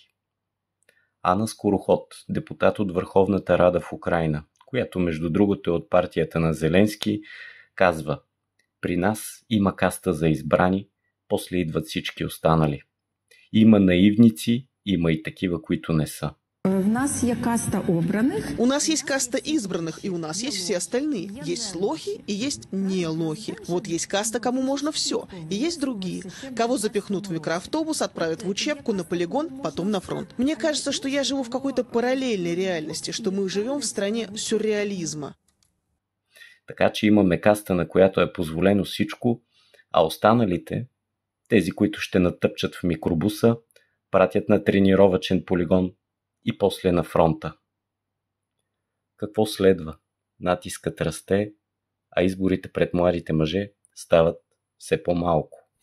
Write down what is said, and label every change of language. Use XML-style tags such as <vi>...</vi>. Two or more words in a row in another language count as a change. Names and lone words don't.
<bg>Ана Скороход, депутат от Върховната Рада в Украйна, която между другото е от партията на Зеленски, казва: при нас има каста за избрани, после идват всички останали. Има наивници, има и такива, които не са.</bg> <ru>У нас есть каста избранных. У нас есть каста избранных, и у нас есть все остальные. Есть лохи и есть не лохи. Вот есть каста, кому можно все. И есть другие. Кого запихнут в микроавтобус, отправят в учебку, на полигон, потом на фронт. Мне кажется, что я живу в какой-то параллельной реальности, что мы живем в стране сюрреализма.</ru> <bg>Така че имаме каста, на която е позволено всичко, а останалите, тези, които ще натъпчат в микробуса, пратят на тренировъчен полигон и после на фронта. Какво следва? Натискът расте, а изборите пред младите мъже стават все по-малко.</bg>